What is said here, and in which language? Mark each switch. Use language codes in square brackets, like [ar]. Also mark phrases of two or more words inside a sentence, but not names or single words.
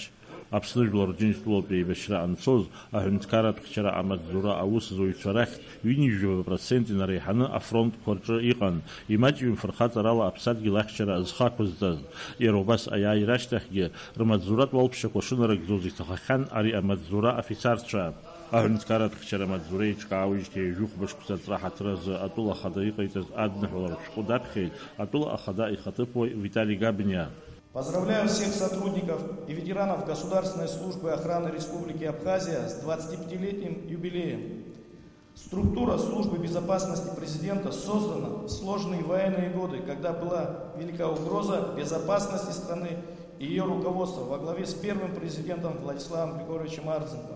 [ab] Аԥсны Жәлар Рџьынџьтәылатә еибашьра анцоз Аҳәынҭқарратә Амаҵзура аусзуҩцәа рахьтә 70% инареиҳаны афронтқәа рҿы иҟан, имаҷҩым фырхаҵарала аԥсадгьыл ахьчара зхақәызҵаз. Иара убас аиааира ашьҭахьгьы рмаҵзуратә уалԥшьақәа шынарыгӡоз иҭахахьан ари амаҵзура афицарцәа. Аҳәынҭқарратә Маҵзура еиҿкаауеижьҭеи жәохә-быжьқәа ҵра ҳаҭыразы атәыла ахада иҟаиҵаз адныҳәаларатә шәҟәы даԥхьеит атәыла ахада ихаҭыԥуаҩ Виталий Габниа. [ru] Поздравляю всех сотрудников и ветеранов Государственной службы охраны Республики Абхазия с 25-летним юбилеем. Структура службы безопасности президента создана в сложные военные годы, когда была велика угроза безопасности страны и ее руководства во главе с первым президентом Владиславом Григорьевичем Арӡынбой.